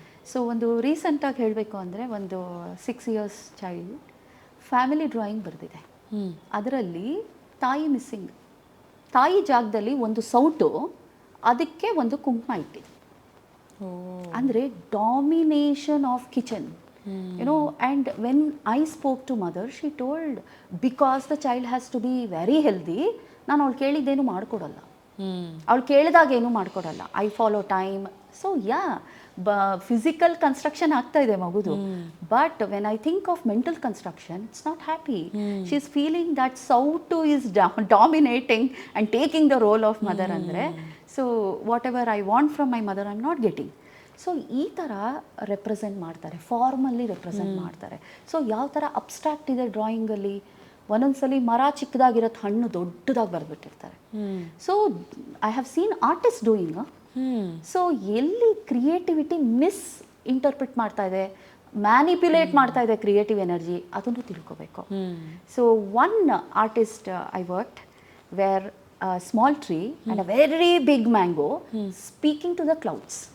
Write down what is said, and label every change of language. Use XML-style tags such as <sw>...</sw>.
<kn>So ಒಂದು ರೀಸೆಂಟಾಗಿ ಹೇಳಬೇಕು ಅಂದರೆ, ಒಂದು 6 years ಚೈಲ್ಡ್ ಫ್ಯಾಮಿಲಿ ಡ್ರಾಯಿಂಗ್ ಬರೆದಿದೆ. ಅದರಲ್ಲಿ ತಾಯಿ ಮಿಸ್ಸಿಂಗ್. ತಾಯಿ ಜಾಗದಲ್ಲಿ ಒಂದು ಸೌಟು, ಅದಕ್ಕೆ ಒಂದು ಕುಂಕುಮ ಇಟ್ಟಿದೆ. ಅಂದರೆ domination of kitchen.</kn> <en>And when I spoke to mother, she told, because the child has to be very healthy,</en> <kn>ನಾನು ಅವಳು ಕೇಳಿದ್ದೇನು ಮಾಡಿಕೊಡಲ್ಲ, ಅವಳು ಕೇಳಿದಾಗ ಏನು ಮಾಡಿಕೊಡಲ್ಲ.</kn> <en>I follow time.</en> <kn>So physical construction ಆಗ್ತಾ ಇದೆ ಮಗುದು.</kn> <en>But when I think of mental construction, it's not happy. She is feeling that ಸೌಟು is dominating and taking the role of mother. ಅಂದರೆ so whatever I want from my mother I am not getting.</en> <kn>So ಈ ಥರ represent ಮಾಡ್ತಾರೆ, ಫಾರ್ಮಲ್ಲಿ represent ಮಾಡ್ತಾರೆ. So ಯಾವ ಥರ abstract ಇದೆ ಡ್ರಾಯಿಂಗಲ್ಲಿ. ಒಂದೊಂದ್ಸಲಿ ಮರ ಚಿಕ್ಕದಾಗಿರತ್ತೆ, ಹಣ್ಣು ದೊಡ್ಡದಾಗಿ ಬರೆದ್ಬಿಟ್ಟಿರ್ತಾರೆ.</kn> <en>So I have seen artist doing.</en> <kn>So ಎಲ್ಲಿ ಕ್ರಿಯೇಟಿವಿಟಿ ಮಿಸ್ ಇಂಟರ್ಪ್ರಿಟ್ ಮಾಡ್ತಾ ಇದೆ, ಮ್ಯಾನಿಪ್ಯುಲೇಟ್ ಮಾಡ್ತಾ ಇದೆ ಕ್ರಿಯೇಟಿವ್ ಎನರ್ಜಿ, ಅದನ್ನು ತಿಳ್ಕೋಬೇಕು.</kn> <en>So one artist I worked where a small tree and a very big mango speaking to the clouds.</en>